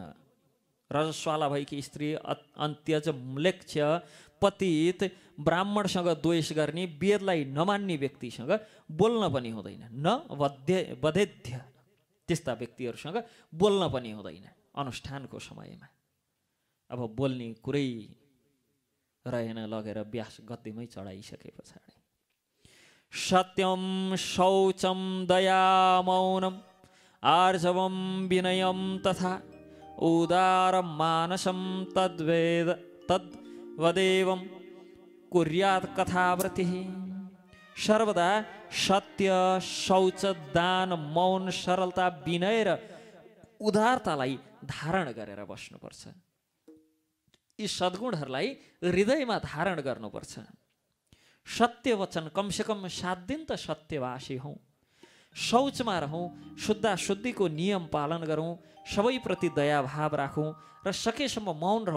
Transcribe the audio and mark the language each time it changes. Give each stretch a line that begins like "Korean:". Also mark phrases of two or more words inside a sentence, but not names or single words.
Nepali: रजस्वाला भएकी स्त्री, अन्त्यज म्लेच्छ पतित, ब्राह्मणसँग द्वेष गर्ने, वेदलाई नमान्ने व्यक्तिसँग बोल्न पनि हुँदैन।
Sanskrit: न वधेध्य,
Nepali: त्यस्ता व्यक्तिहरूसँग बोल्न पनि हुँदैन अनुष्ठानको समयमा। अब बोल्ने कुरै रहेन, लगेर व्यास गद्यमै चढाइसके पछाडि।
Sanskrit: सत्यम शौचम दया मौनम आर्जवम विनयम तथा उदार मानसम तद्वदेवं कुर्यात् कथावृत्ति।
Nepali: सर्वदा सत्य, शौच, दान, मौन, सरलता, विनय र उदारतालाई धारण गरेर बस्नुपर्छ। यी सद्गुणहरूलाई हृदयमा धारण गर्नुपर्छ। सत्य वचन, कमसेकम 7 दिन त सत्यवासी हौँ। शौचमा रहौँ, शुद्धाशुद्धिको नियम पालन गरौँ, सबैप्रति दयाभाव राखौँ र सकेसम्म मौन रहौँ।